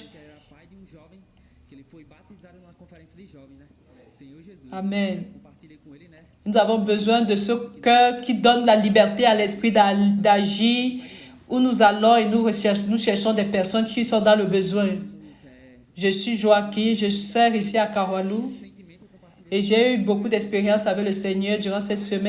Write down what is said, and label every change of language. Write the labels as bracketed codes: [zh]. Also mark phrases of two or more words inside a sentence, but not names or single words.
[pt] que era pai de jovem que ele foi batizado numa conferência de jovens, né? Senhor Jesus. Amen. Compartilhei com ele, né? [fr] Nous avons besoin de ce cœur qui donne la liberté à l'esprit d'agir, où nous allons et nous cherchons des personnes qui sont dans le besoin. Je suis Joaquin, je sers ici à Caruaru et j'ai eu beaucoup d'expérience avec le Seigneur durant cette semaine.